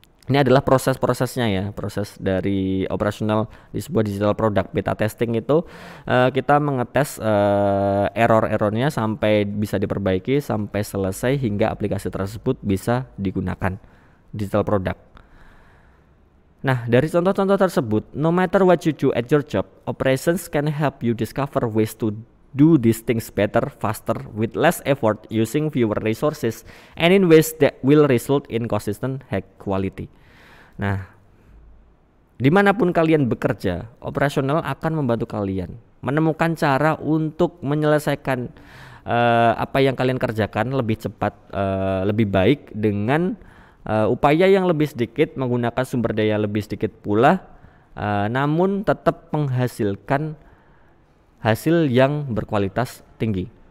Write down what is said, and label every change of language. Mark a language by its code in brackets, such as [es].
[id] Ini adalah proses-prosesnya ya, proses dari operasional di sebuah digital product. Beta testing itu kita mengetes error-errornya sampai bisa diperbaiki, sampai selesai hingga aplikasi tersebut bisa digunakan. Digital product. Nah, dari contoh-contoh tersebut, [en] no matter what you do at your job, operations can help you discover ways to do these things better, faster, with less effort, using fewer resources, and in ways that will result in consistent high quality. [id] Nah, dimanapun kalian bekerja, operasional akan membantu kalian menemukan cara untuk menyelesaikan apa yang kalian kerjakan lebih cepat, lebih baik dengan upaya yang lebih sedikit, menggunakan sumber daya lebih sedikit pula, namun tetap menghasilkan hasil yang berkualitas tinggi.